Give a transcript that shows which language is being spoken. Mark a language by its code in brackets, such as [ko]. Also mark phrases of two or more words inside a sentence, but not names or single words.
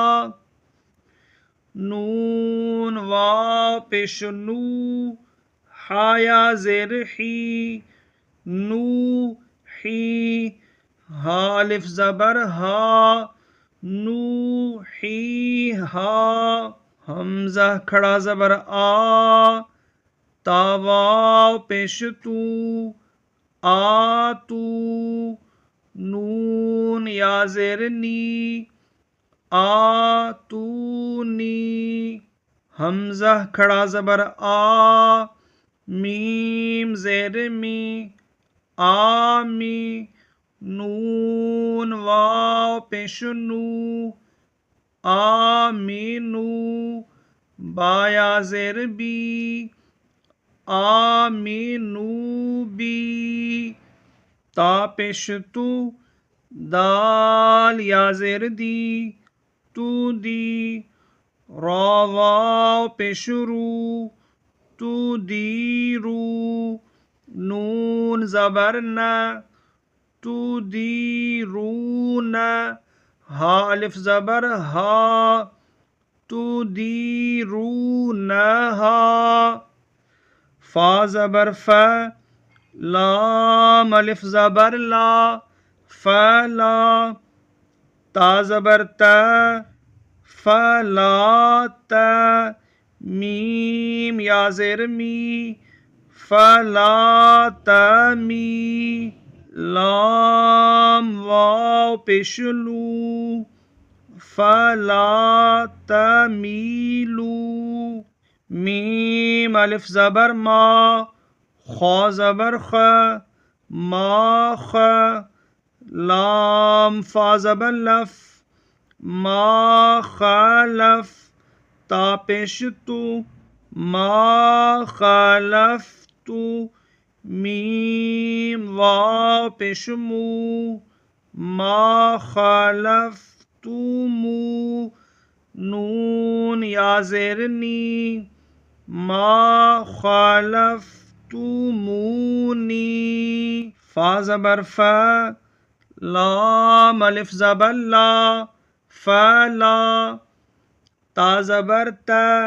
[ur] نون واو پیش نو حیا زیر حی نو حی ہا الف زبر ہا نو حی ہا حمزہ کھڑا زبر آ تا واو پیش تو آتو نون یا زیر نی آتونی حمزہ کھڑا زبر آ میم زیر می آمی نون واو پیش نو آمینو با یا زیر بی آمینو بی تا پیش تو دال یا زیر دی تو دی را واو پیش رو تو دی رو نون زبر نہ تو دی رو نہ ہا الف زبر ہا تو دی رو نہ ہا فا زبر ف لام الف زبر لا فلا تا زبر تا فلا تا میم یا زیر می فلا تمی لام واو پیش لو فلا تمیلو میم الف زبر ما خا زبر خ ما خ لام فا زبر لف ما خلف تا پیش تو ما خلفتو میم واو پیش مو ما خلفتمو نون یا زیر نی ما خلفتمونی فا زبر فا لام الف زبر لا فلا تا زبر تا